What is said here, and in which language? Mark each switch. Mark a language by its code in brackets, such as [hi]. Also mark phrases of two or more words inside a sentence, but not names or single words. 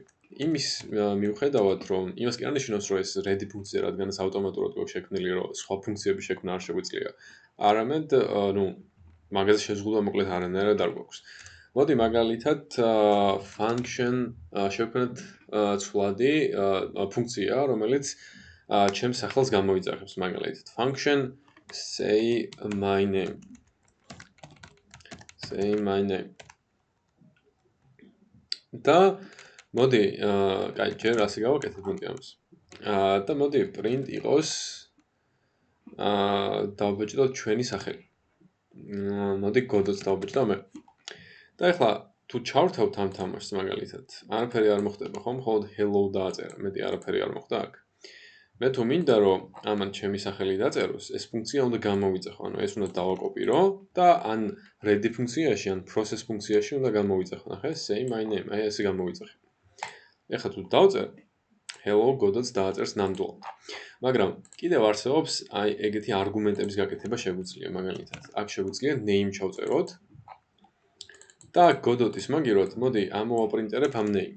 [ka] იმის მიუხედავად, რომ იმას კი არ ნიშნავს, რომ ეს ready ფუნქცია, რადგანაც ავტომატურად გვაქვს შექმნილი, რომ სხვა ფუნქციები შექმნა არ შეგვიძლია. არამედ, ну, მაგაზე შეზღუდვა მოკლედ არანაირად არ გვაქვს. მოდი მაგალითად function შევქმნათ ცვლადი ფუნქცია, რომელიც ჩემს სახელს გამოიძახებს მაგალითად [en] function say my name. [ka] და მოდი, კაი, ჯერ ასე გავაკეთებ მოდი ამას. და მოდი print იყოს დავბეჭდოთ ჩვენი სახელი. მოდი godot დავბეჭდო მე. და ახლა თუ ჩავრთავთ ამ თამაშს მაგალითად, არაფერი არ მოხდება, ხო? მხოლოდ hello დააწერა, მეტი არაფერი არ მოხდა აქ. მე თუ მინდა რომ ამან ჩემი სახელი დაწეროს, ეს ფუნქცია უნდა გამოვიძახო, ანუ ეს უნდა დავაკოპირო და ან ready ფუნქციაში, ან process ფუნქციაში უნდა გამოვიძახო. ნახე, [en] say my name, [ka] აი ესე გამოვიძახე. ეხლა თუ დავწერ, hello godot-ს დააწერს ნამდვილად. მაგრამ კიდევ არსებობს აი ეგეთი არგუმენტების გაკეთება შეგვიძლია მაგალითად. აქ შეგვიძლია name ჩავწეროთ და godot-ის მაგიროთ, მოდი ამოვაპრინტერებ ამ names.